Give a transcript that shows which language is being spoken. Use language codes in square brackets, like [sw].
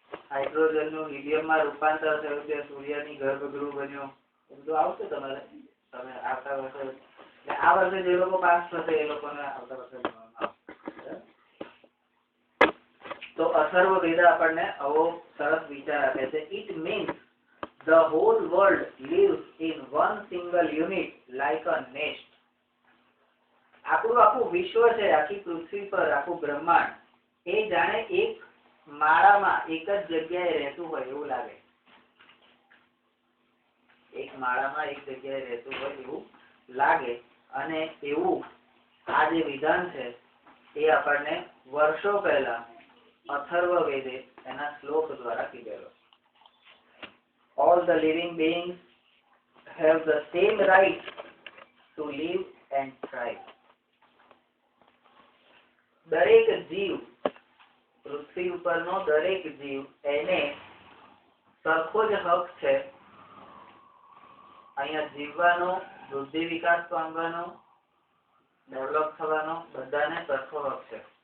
[gu] Hydrogen નું helium માં રૂપાંતર થયું તે સૂર્યની ગર્ભગૃહ બન્યો. બધું આવશે તમારે. તમે આવતા વર્ષે આ વર્ષે જે લોકો પાસ થશે એ લોકોને આવતા વર્ષે તો અથર્વ વેદ આપણને આવો સરસ વિચાર આપે છે. [en] It means the whole world lives in one single unit like a nest. [gu] આપણું આખું વિશ્વ છે, આખી પૃથ્વી પર આખું બ્રહ્માંડ એ જાણે એક માળામાં એક જ જગ્યાએ રહેતું હોય એવું લાગે. એક માળામાં એક જગ્યાએ રહેતું હોય એવું લાગે. અને એવું આ જે વિધાન છે એ આપણને વર્ષો પહેલા અથર્વ વેદે એના શ્લોક દ્વારા કીધેલો. [en] All the living beings have the same right to live and thrive. [gu] દરેક જીવ, પૃથ્વી ઉપરનો દરેક જીવ એને સરખો જ હક છે અહીંયા જીવવાનો, વૃદ્ધિ વિકાસ પામવાનો, ડેવલપ થવાનો, બધાને સરખો હક છે.